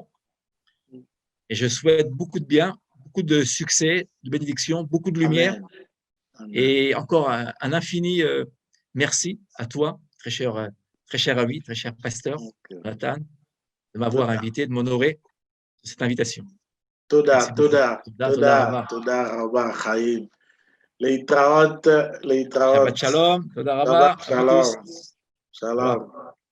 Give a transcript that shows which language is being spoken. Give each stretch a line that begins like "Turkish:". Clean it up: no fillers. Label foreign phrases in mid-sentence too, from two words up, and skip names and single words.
French: Et je souhaite beaucoup de bien, beaucoup de succès, de bénédictions, beaucoup de lumière. Amen. Amen. Et encore un infini merci à toi, très cher ami, très cher pasteur Nathan, de m'avoir invité, de m'honorer de cette invitation.
Hebrew: תודה, רבה, חיים. להתראות. שבת שלום, תודה רבה. שלום. שלום.